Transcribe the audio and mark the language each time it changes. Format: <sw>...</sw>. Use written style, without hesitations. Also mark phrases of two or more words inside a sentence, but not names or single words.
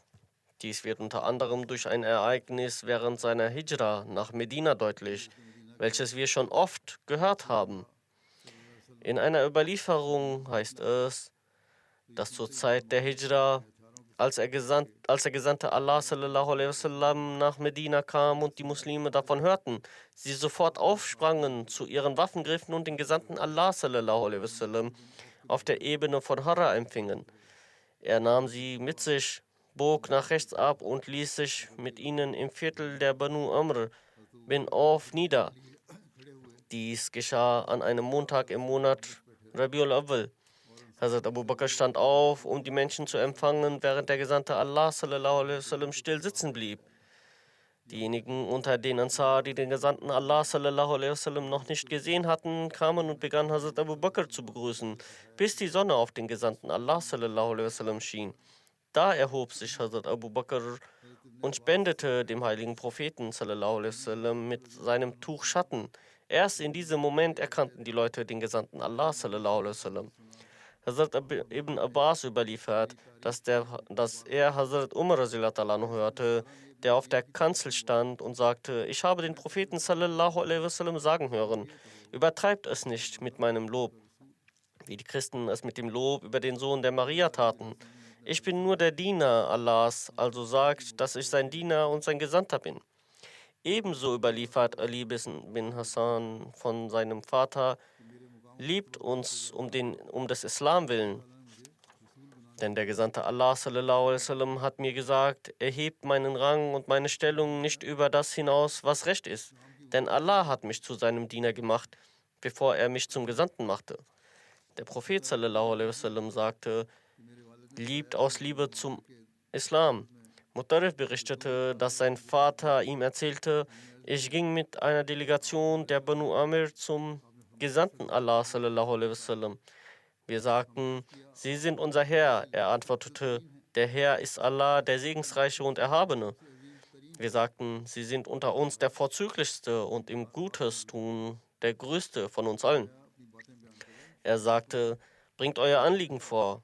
<de>Dies wird unter anderem durch ein Ereignis während seiner Hijra nach Medina deutlich, welches wir schon oft gehört haben. In einer Überlieferung heißt es, dass zur Zeit der Hijra, als der Gesandte Allah</de> <ar>صلى الله عليه وسلم</ar> <de>nach Medina kam und die Muslime davon hörten, sie sofort aufsprangen, zu ihren Waffen griffen und den Gesandten Allah</de> <ar>صلى الله عليه وسلم</ar> <de>auf der Ebene von Hara empfingen. Er nahm sie mit sich, bog nach rechts ab und ließ sich mit ihnen im Viertel der Banu Amr bin Auf nieder. Dies geschah an einem Montag im Monat Rabiul Awwal. Hazrat Abu Bakr stand auf, um die Menschen zu empfangen, während der Gesandte Allah</de> <ar>صلى الله عليه وسلم</ar> <de>still sitzen blieb. Diejenigen unter den Ansar, die den Gesandten Allah</de> <ar>صلى الله عليه وسلم</ar> <de>noch nicht gesehen hatten, kamen und begannen Hazrat Abu Bakr zu begrüßen, bis die Sonne auf den Gesandten Allah</de> <ar>صلى الله عليه وسلم</ar> <de>schien. Da erhob sich Hazrat Abu Bakr und spendete dem heiligen Propheten</de> <ar>صلى الله عليه وسلم</ar> <de>mit seinem Tuch Schatten. Erst in diesem Moment erkannten die Leute den Gesandten Allah</de> <ar>صلى الله عليه وسلم.</ar> <de>Hazrat Ibn Abbas überliefert, dass er Hazrat Umar hörte, der auf der Kanzel stand und sagte: Ich habe den Propheten</de> <ar>صلى الله عليه وسلم</ar> <de>sagen hören: Übertreibt es nicht mit meinem Lob, wie die Christen es mit dem Lob über den Sohn der Maria taten. Ich bin nur der Diener Allahs, also sagt, dass ich sein Diener und sein Gesandter bin. Ebenso überliefert Ali bin Hassan von seinem Vater: Liebt uns um des Islam willen. Denn der Gesandte Allah</de> <ar>صلى الله عليه وسلم</ar> <de>hat mir gesagt: Erhebt meinen Rang und meine Stellung nicht über das hinaus, was recht ist. Denn Allah hat mich zu seinem Diener gemacht, bevor er mich zum Gesandten machte. Der Prophet</de> <ar>صلى الله عليه وسلم</ar> <de>sagte: Liebt aus Liebe zum Islam. Mutarrif berichtete, dass sein Vater ihm erzählte: Ich ging mit einer Delegation der Banu Amir zum Gesandten Allah</de> <ar>صلى الله عليه وسلم.</ar> <de>Wir sagten: Sie sind unser Herr. Er antwortete: Der Herr ist Allah, der Segensreiche und Erhabene. Wir sagten: Sie sind unter uns der Vorzüglichste und im Gutes tun der Größte von uns allen. Er sagte: Bringt euer Anliegen vor.</de>